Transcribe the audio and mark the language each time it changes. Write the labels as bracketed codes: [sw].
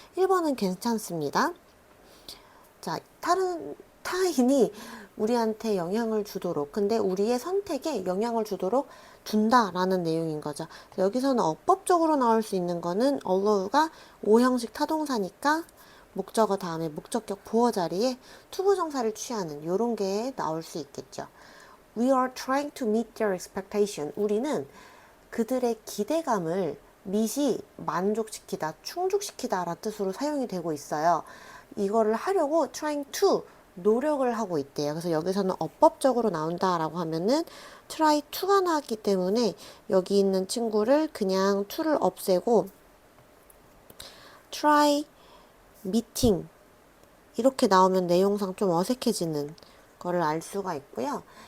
[ko] 1번은 괜찮습니다. 자, 타인이 우리한테 영향을 주도록, 근데 우리의 선택에 영향을 주도록 둔다라는 내용인 거죠. 여기서는 어법적으로 나올 수 있는 거는 allow가 5형식 타동사니까 목적어 다음에 목적격 보어 자리에 투부정사를 취하는 이런 게 나올 수 있겠죠. [en] We are trying to meet their expectation. [ko] 우리는 그들의 기대감을 meet이 만족시키다, 충족시키다 라는 뜻으로 사용이 되고 있어요. 이거를 하려고 trying to 노력을 하고 있대요. 그래서 여기서는 어법적으로 나온다라고 하면은 try to가 나왔기 때문에 여기 있는 친구를 그냥 to를 없애고 try meeting 이렇게 나오면 내용상 좀 어색해지는 거를 알 수가 있고요.